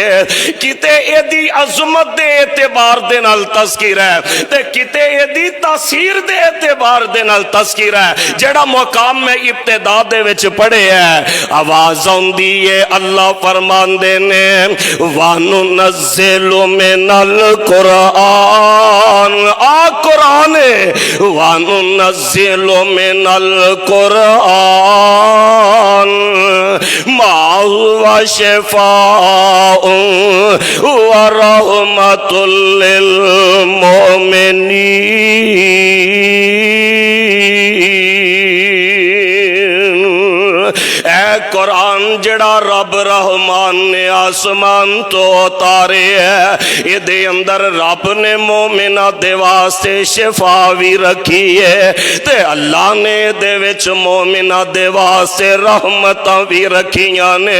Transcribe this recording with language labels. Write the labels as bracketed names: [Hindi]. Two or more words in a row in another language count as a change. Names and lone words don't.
[Punjabi] کتے ایدی عظمت دے اعتبار دے نال تذکرہ ہے تے کتے ایدی تاثیر دے اعتبار دے نال تذکرہ ہے. جیڑا مقام میں ابتدا دے وچ پڑھے ہے آواز آؤندی ہے اللہ فرماندے نے [Arabic] وننزل من القرآن, [Punjabi] آ कुरान [Arabic] وننزل من القرآن ما هو شفاء ورحمة للمؤمنين. [Punjabi] اے قرآن جیڑا رب رحمان نے آسمان تو اتارے ہے، اہدے اندر رب نے مومناں دے واسطے شفا بھی رکھی ہے تے اللہ نے دے وچ مومناں دے واسطے رحمتاں بھی رکھیاں نے.